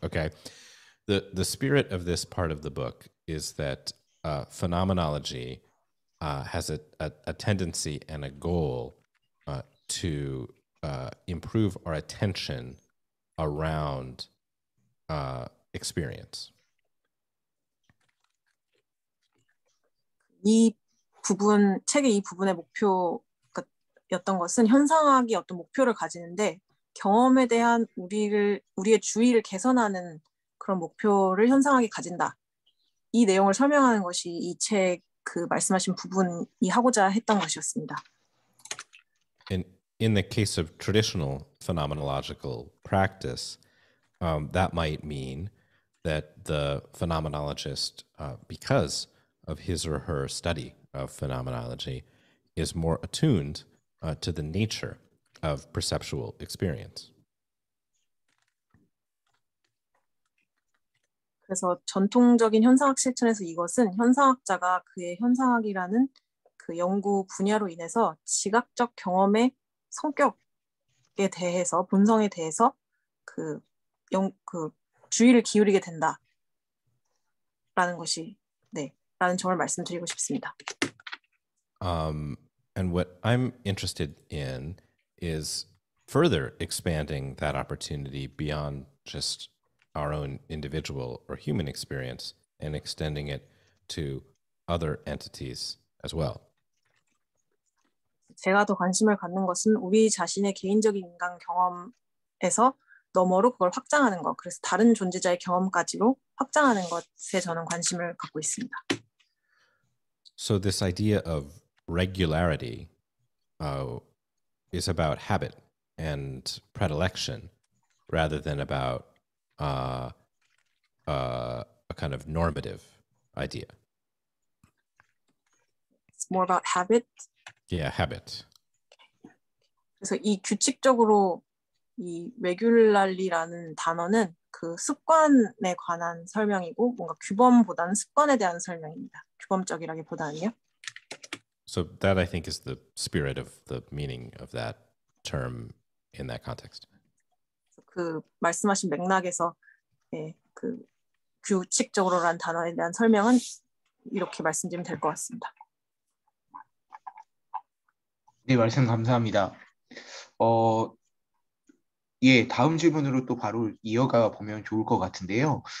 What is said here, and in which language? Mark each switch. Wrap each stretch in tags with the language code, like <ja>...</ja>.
<en>Okay, the spirit of this part of the book is that phenomenology has a tendency and a goal to improve our attention around experience.</en> <ko>이 부분, 책의 이 부분의 목표였던 것은 현상학이 어떤 목표를 가지는데 경험에 대한 우리의 주의를 개선하는 그런 목표를 현상학이 가진다. 이 내용을 설명하는 것이 이 책 그 말씀하신 부분이 하고자 했던 것이었습니다.</ko> <en>In the case of traditional phenomenological practice, that might mean that the phenomenologist, because of his or her study of phenomenology, is more attuned to the nature of perceptual experience.</en> <ko>그래서 전통적인 현상학 실천에서 이것은 현상학자가 그의 현상학이라는 그 연구 분야로 인해서 지각적 경험의 성격에 대해서 본성에 대해서 그 주의를 기울이게 된다라는 것이 라는 점을 말씀드리고 싶습니다.</ko> <en>And what I'm interested in is further expanding that opportunity beyond just our own individual or human experience and extending it to other entities as well.</en> <ko>제가 더 관심을 갖는 것은 우리 자신의 개인적인 인간 경험에서 너머로 그걸 확장하는 것, 그래서 다른 존재자의 경험까지로 확장하는 것에 저는 관심을 갖고 있습니다.</ko> <en>So this idea of regularity is about habit and predilection rather than about a kind of normative idea. It's more about habit. Yeah, habit.</en> <ko>그래서 이 규칙적으로 이 regularly라는 단어는 그 습관에 관한 설명이고 뭔가 규범보다는 습관에 대한 설명입니다. 규범적이라기보다는요.</ko> <en>So that I think is the spirit of the meaning of that term in that context.</en> <ko>그 말씀하신 맥락에서 그 규칙적으로라는 단어에 대한 설명은 이렇게 말씀드리면 될 것 같습니다. 네, 말씀 감사합니다. 예, 다음 질문으로 또 바로 이어가 보면 좋을 것 같은데요.</ko>